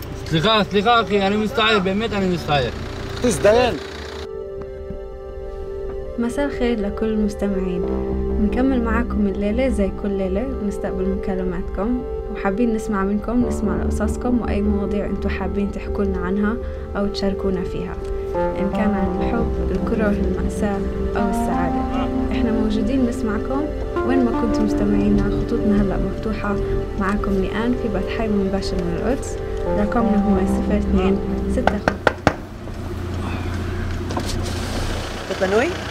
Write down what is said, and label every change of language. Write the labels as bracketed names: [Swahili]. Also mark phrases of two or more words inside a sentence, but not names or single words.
[Hebrew] סליחה אחי, אני מצטער, באמת אני מצטער. تزدين. [Arabic] مساء الخير لكل المستمعين. نكمل معكم الليلة زي كل ليلة ونستقبل مكالماتكم وحابين نسمع منكم، نسمع قصصكم وأي مواضيع أنتم حابين تحكوا لنا عنها أو تشاركونا فيها، إن كان عن الحب، الكره، المأساة أو السعادة. إحنا موجودين نسمعكم وين ما كنتم مستمعينا. خطوطنا هلأ مفتوحة. معكم ليان في بث حي مباشر من القدس. رقمنا هو 0265. [Hebrew] אתה פנוי?